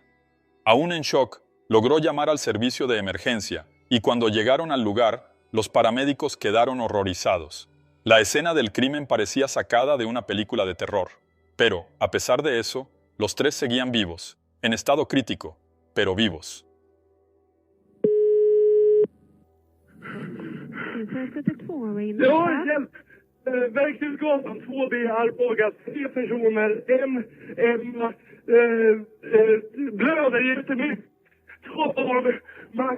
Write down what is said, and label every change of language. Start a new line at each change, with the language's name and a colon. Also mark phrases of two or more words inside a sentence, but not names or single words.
Spanish: Aún en shock, logró llamar al servicio de emergencia y cuando llegaron al lugar, los paramédicos quedaron horrorizados. La escena del crimen parecía sacada de una película de terror. Pero, a pesar de eso, los 3 seguían vivos, en estado crítico, pero vivos.
Swedish: Ja, hjälp! Verkstadsgatan 2B, Arboga. 3 personer. En blöder jättemycket. 2 barn. Max.